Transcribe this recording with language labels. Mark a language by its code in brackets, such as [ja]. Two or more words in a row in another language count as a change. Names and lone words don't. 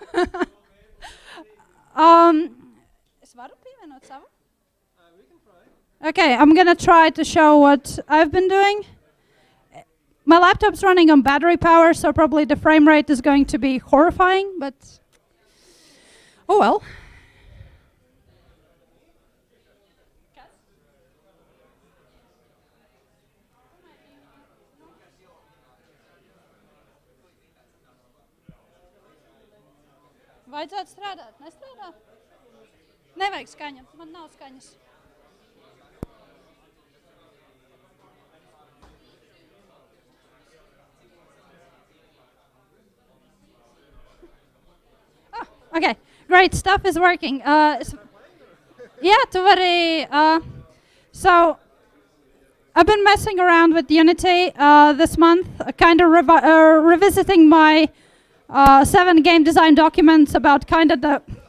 [en] Okay, I'm gonna try to show what I've been doing. My laptop's running on battery power, so probably the frame rate is going to be horrifying, but oh well. [lv] Vajadzētu strādāt, nestrādā? Nevajag skaņa, man nav skaņas. [en] Okay, great, stuff is working. Yeah, [lv] to vari, [en] so I've been messing around with Unity this month, kind of revisiting my 7 game design documents about kind of the...